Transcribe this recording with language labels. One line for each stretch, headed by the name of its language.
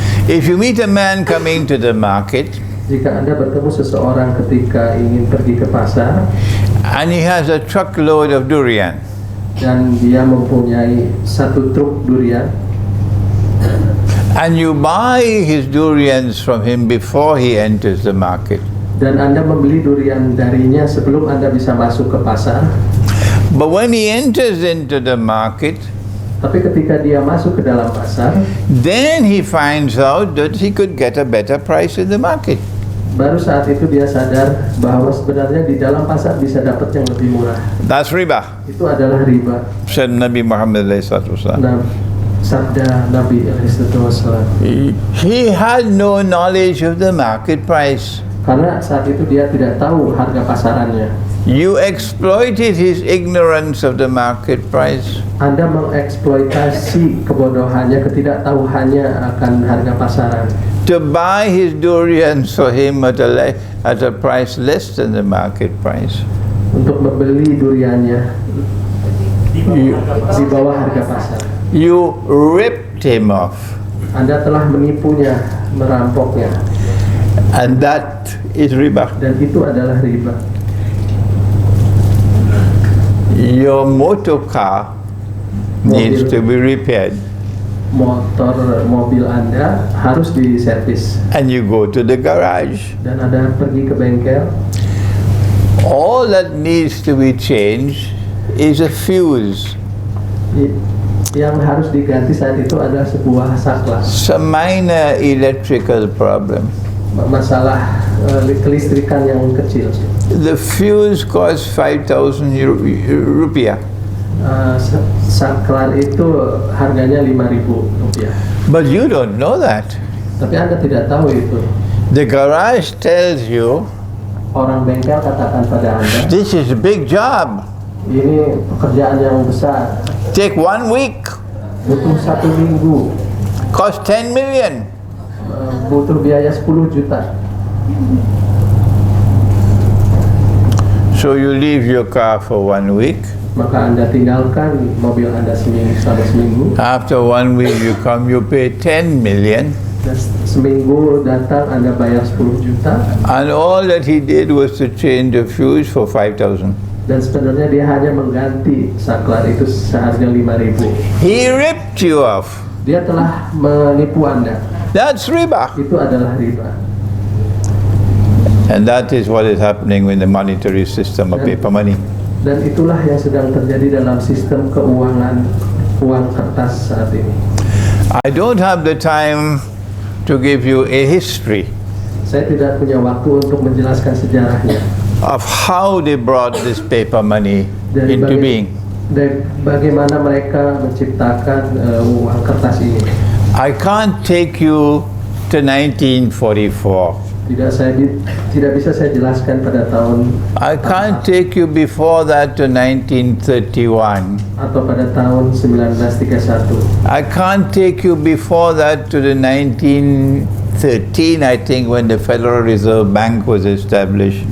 English: If you meet a man coming to the market
Indonesian: jika Anda bertemu seseorang ketika ingin pergi ke pasar
English: and he has a truckload of durian,
Indonesian: dan dia mempunyai satu truk durian,
English: and you buy his durians from him before he enters the market,
Indonesian: dan Anda membeli durian darinya sebelum Anda bisa masuk ke pasar,
English: but when he enters into the market,
Indonesian: tapi ketika dia masuk ke dalam pasar,
English: then he finds out that he could get a better price in the market.
Indonesian: baru saat itu dia sadar bahwa sebenarnya di dalam pasar bisa dapat yang lebih murah.
English: That's riba,
Indonesian: Itu adalah riba.
English: said Nabi Muhammad alayhi salatu wasallam.
Indonesian: Nah, sabda Nabi SAW.
English: He had no knowledge of the market price.
Indonesian: Karena saat itu dia tidak tahu harga pasarannya.
English: You exploited his ignorance of the market price.
Indonesian: Anda mengeksploitasi kebodohannya, ketidaktahuannya akan harga pasaran,
English: To buy his durians for him at a price less than the market price.
Indonesian: untuk membeli duriannya di bawah harga pasar.
English: You ripped him off.
Indonesian: Anda telah menipunya, merampoknya,
English: And that is riba.
Indonesian: dan itu adalah riba.
English: Your motor car needs to be repaired.
Indonesian: Mobil Anda harus diservis
English: And you go to the garage.
Indonesian: dan Anda pergi ke bengkel.
English: All that needs to be changed is a fuse.
Indonesian: Yang harus diganti saat itu adalah sebuah saklar.
English: Some minor electrical problem.
Indonesian: Masalah kelistrikan yang kecil.
English: The fuse costs 5,000 rupiah.
Indonesian: Saklar itu harganya Rp5.000.
English: But you don't know that.
Indonesian: Tapi Anda tidak tahu itu.
English: The garage tells you
Indonesian: orang bengkel katakan pada Anda,
English: this is a big job.
Indonesian: ini pekerjaan yang besar,
English: Take 1 week,
Indonesian: butuh 1 minggu,
English: cost 10 million.
Indonesian: butuh biaya 10 juta.
English: So you leave your car for 1 week.
Indonesian: Maka Anda tinggalkan mobil Anda selama seminggu.
English: After 1 week you come, you pay 10 million.
Indonesian: Dan seminggu datang Anda bayar 10 juta.
English: And all that he did was to change the fuse for 5,000.
Indonesian: Dan sebenarnya dia hanya mengganti saklar itu seharga 5.000.
English: He ripped you off.
Indonesian: Dia telah menipu Anda.
English: That's riba.
Indonesian: Itu adalah riba.
English: And that is what is happening with the monetary system of paper money.
Indonesian: Dan itulah yang sedang terjadi dalam sistem keuangan uang kertas saat ini.
English: I don't have the time to give you a history
Indonesian: Saya tidak punya waktu untuk menjelaskan sejarahnya.
English: of how they brought this paper money into being.
Indonesian: Dan bagaimana mereka menciptakan uang kertas ini.
English: I can't take you to 1944.
Indonesian: Tidak bisa saya jelaskan pada tahun
English: I can't take you before that to 1931.
Indonesian: atau pada tahun 1931.
English: I can't take you before that to the 1913, I think, when the Federal Reserve Bank was established.